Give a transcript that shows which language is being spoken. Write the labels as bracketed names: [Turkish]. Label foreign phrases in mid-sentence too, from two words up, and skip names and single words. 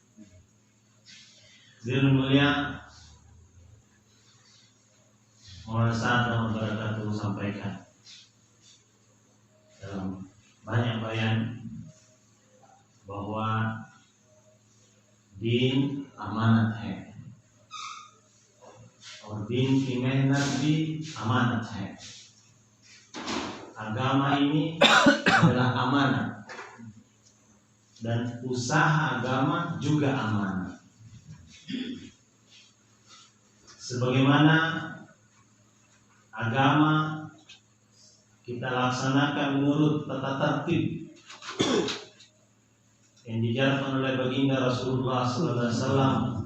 [Indonesian] Yang mulia, Maulana Sa'ad Barakatuh sampaikan dalam banyak bayan bahwa [Hindi] दीन अमानत है, और दिन की मेहनत भी अमानत है. [Indonesian] Agama ini adalah amanat dan usaha agama juga amanat. Sebagaimana agama kita laksanakan menurut tata tertib yang dijarkan oleh baginda Rasulullah SAW.